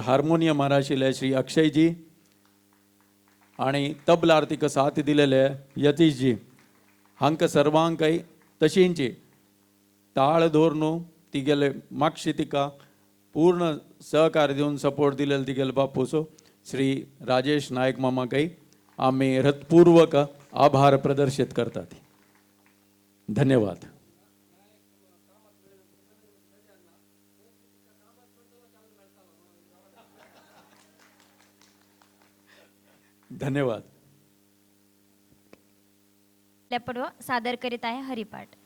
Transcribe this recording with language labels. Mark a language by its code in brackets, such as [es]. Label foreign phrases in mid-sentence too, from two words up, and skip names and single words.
[kok] हार्मोनियम आशिल्ले श्री अक्षयजी आणि तबलार तिका साथ दिलेले यतीशजी हांकां सर्वांकय तशींची ताळ धरून तिगेले मागशी तिका पूर्ण सहकार्य दिवन सपोर्ट दिलेले तिगेले बापूस श्री राजेश नायक मामाकय आमी हृतपूर्वक आभार प्रदर्शित करतात. धन्यवाद. धन्यवाद. [mr] लेपडो सादर करीत आहे हरिपाठ.